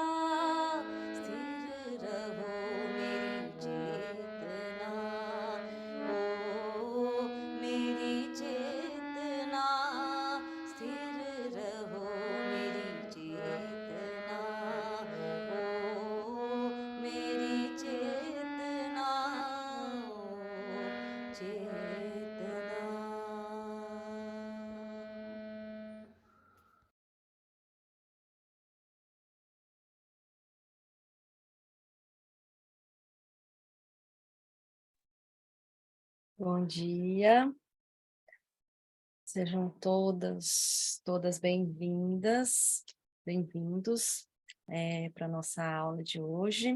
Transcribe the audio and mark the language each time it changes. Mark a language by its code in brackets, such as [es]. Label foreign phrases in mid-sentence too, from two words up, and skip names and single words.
[hi] स्थिर रहो मेरी चेतना, ओ मेरी चेतना। स्थिर रहो मेरी चेतना, ओ मेरी चेतना, ओ चेतना। [pt] Bom dia, sejam todas bem-vindas, bem-vindos para a nossa aula de hoje.